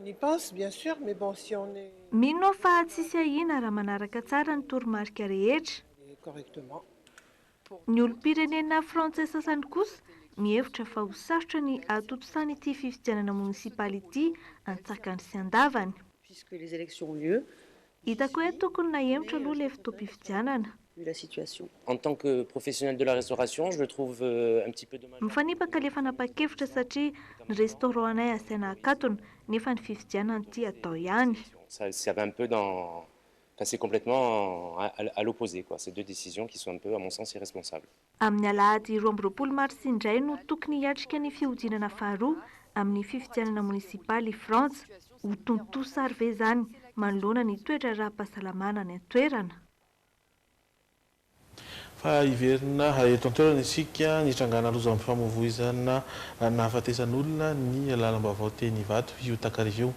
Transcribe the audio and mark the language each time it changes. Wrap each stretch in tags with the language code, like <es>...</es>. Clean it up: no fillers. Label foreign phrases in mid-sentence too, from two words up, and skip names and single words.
<mg>Mino fa tsisy ahina raha manaraka tsara ny toromarika rehetra. Ny olom-pirenena frantsay sasany kosa mihevitra fa ho sarotra ny atotosany ity fifidianana munisipaly ity antsakany sy andavany. Hitako hoe tokony nahemitra aloha ilay fotoam-pifidianana.</mg> <fr>En tant que professionnel de la restauration, je le trouve un petit peu dommage.</fr> <mg>Mifanipaka ilay fanapa-kevitra satria ny restaurant anay asaina akatona nefa ny fifidianana ity atao ihany.</mg> <fr>Ça va un peu dans... Enfin, c'est complètement à l'opposé, quoi. C'est deux décisions qui sont un peu, à mon sens, irresponsables.</fr> <mg>Amin'ny alahady 12 mars indray no tokony hiatrika ny fihodinana faharoa amin'ny fifidianana munisipaly Frantsa. Ho tontosa ary ve zany manoloana ny toetra ara-pahasalamana ny an-toerana. Fa hiverina eto an-toerana isika nitrangana loza ampifamoivoizana nahafatesan'olona ny lalam-baovao teny Ivato io Takarivio.</mg>